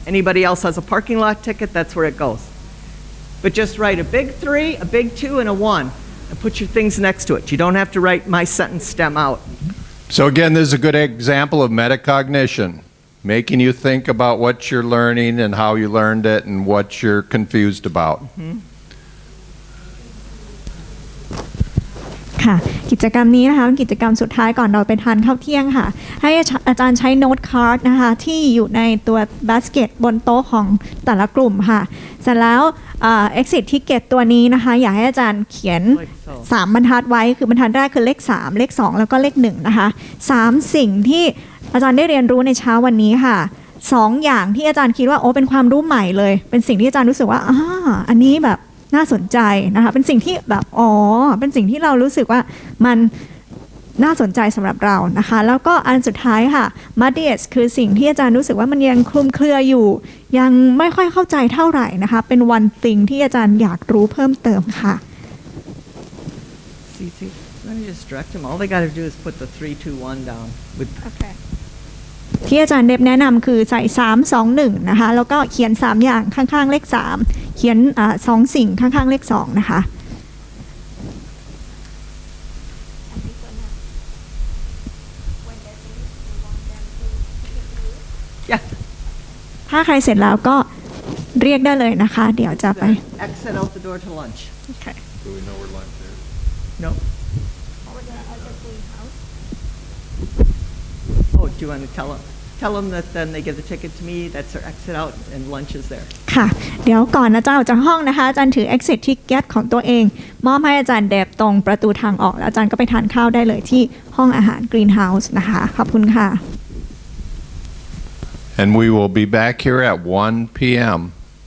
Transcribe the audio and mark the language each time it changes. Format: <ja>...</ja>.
<en>Anybody else has a parking lot ticket, that's where it goes. But just write a big 3, a big 2, and a 1, and put your things next to it. You don't have to write my sentence stem out. So again, this is a good example of metacognition, making you think about what you're learning and how you learned it and what you're confused about.</en> <th>ค่ะกิจกรรมนี้นะคะเป็นกิจกรรมสุดท้ายก่อนเราไปทานข้าวเที่ยงค่ะให้อาจารย์ใช้โน้ตการ์ดนะคะที่อยู่ในตัวบาสเกตบนโต๊ะของแต่ละกลุ่มค่ะเสร็จแล้ว exit ticket ตัวนี้นะคะอยากให้อาจารย์เขียน3บรรทัดไว้คือบรรทัดแรกคือเลข3เลข2แล้วก็เลข1นะคะ3สิ่งที่อาจารย์ได้เรียนรู้ในเช้าวันนี้ค่ะ2อย่างที่อาจารย์คิดว่าโอ้เป็นความรู้ใหม่เลยเป็นสิ่งที่อาจารย์รู้สึกว่าอันนี้แบบน่าสนใจนะคะเป็นสิ่งที่แบบเป็นสิ่งที่เรารู้สึกว่ามัน น่าสนใจสำหรับเรานะคะแล้วก็อันสุดท้ายค่ะ muddiest คือสิ่งที่อาจารย์รู้สึกว่ามันยังคลุมเครืออยู่ยังไม่ค่อยเข้าใจเท่าไหร่นะคะเป็น</th> <en>one thing</en> <th>ที่อาจารย์อยากรู้เพิ่มเติมค่ะ</th> <en>Let me just direct them. All they got to do is put the 3, 2, 1 down. Okay.</en> <th>ที่อาจารย์เดบแนะนำคือใส่3 2 1นะคะแล้วก็เขียน3อย่างข้างๆเลข3เขียน2สิ่งข้างๆเลข2นะคะถ้าใครเสร็จแล้วก็เรียกได้เลยนะคะเดี๋ยวจะไป</th> <en>Exit out the door to lunch. Okay. Do we know where lunch is? No. Oh, do you want to tell them that then they give the ticket to me, that's their exit out, and lunch is there.</en> <th>ค่ะเดี๋ยวก่อนอาจารย์ออกจากห้องนะคะอาจารย์ถือ exit ticket ของตัวเองมอบให้อาจารย์เดบตรงประตูทางออกแล้วอาจารย์ก็ไปทานข้าวได้เลยที่ห้องอาหาร Greenhouse นะคะขอบคุณค่ะ</th> <en>And we will be back here at 1 p.m.</en>